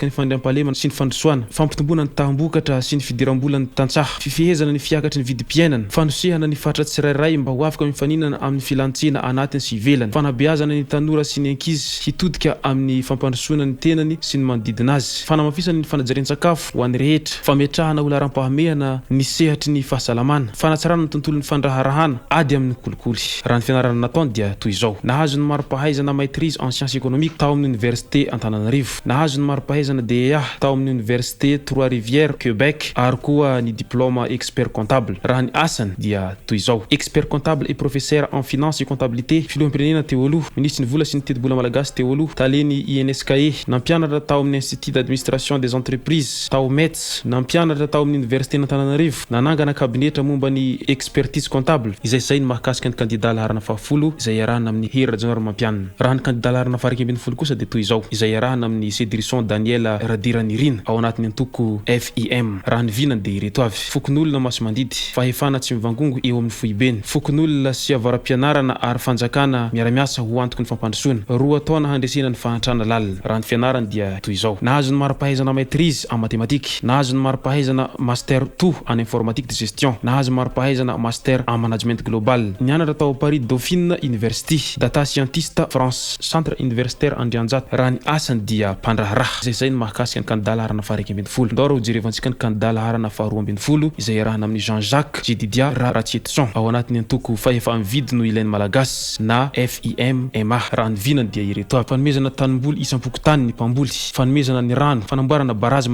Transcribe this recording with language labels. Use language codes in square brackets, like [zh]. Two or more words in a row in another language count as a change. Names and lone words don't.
[mg] ny fandriam-pahalemana sy ny fandrosoana, fampitomboana ny tahambokatra sy ny fidiram-bola ny tantsaha, fifehezana ny fiakatry ny vidim-piainana, fanosehana ny fatra tsirairay mba ho afaka mifaninana amin'ny filantsena anatiny sy ivelany, fanabeazana ny tanora sy ny ankizy hitodika amin'ny fampandrosoana ny tenany sy ny manodidina azy, fanamafisana ny fanajarin-tsakafo ho an'ny rehetra, fametrahana ho laram-pahamehana ny sehatry ny fahasalamana, fanatsarana ny tontolon'ny fandraharahana ady amin'ny kolikoly. Raha ny fianarana nataony dia toy izao: nahazo ny maro-pahaizana [fr] maîtrise en sciences économiques [mg] tao amin'ny Université Antananarivo, nahazo ny maro-pahaizana DEA tao amin'ny Université Trois-Rivières Québec ary koa ny [fr] diplôme expert comptable. [mg] Raha ny asany dia toy izao: [fr] expert comptable et professeur en finance et comptabilité, [mg] filoham-pirenena teo aloha, ministry ny vola sy ny teti-bola malagasy teo aloha, taleny INSKE, nampianatra tao amin'ny Institut d'administration des entreprises tao METS, nampianatra tao amin'ny Université n'Antananarivo, nanangana kabinetra momba ny [fr] expertise comptable. [mg] Izay zay ny mahakasika ny candidat laharana fahafolo izay iarahana amin'ny Hery Rajaonaromampianina. Raha ny candidat laharana faha 21 kosa dia toy izao: izay iarahana amin'ny Cédrisson Daniel Radiranirina ao anatin'ny antoko FIM. Raha ny vinany dia ireto avy: fokon'olona maso mandidy, fahefana tsy mivangongo eo amin'ny foibeny fokon'olona sy avaram-pianarana ary fanjakana miara-miasa ho antoky ny fampandrosoana 2 taona handresena ny fahantrana lalina raha ny fianarana dia toy izao nahazo ny mari-pahaizana [fr] maîtrise en mathématique [mg] nahazo ny mari-pahaizana [fr] master 2 en informatique de gestion [mg] nahazo mari-pahaizana [fr] master en management global [mg] nianatra tao Paris Dauphine University [fr] data scientiste [mg] France [fr] centre universitaire [mg] Andrianjata raha ny asany dia mpandraharaha zay ny mahakasika ny candidat laharana faha 1ambinifolo ndao raha hojerevantsika ny candidat laharana faha 2ambinifolo izay arahana amin'ny Jean-Jacques Jedidia Ratchetson ao anatiny antoko fa efa mividy no ilainy malagasy na FIMMA raha ny vinany dia ireto avy fanomezana tanimboly isam-pokotany ny mpamboly fanomezana ny rano fanamboarana barazy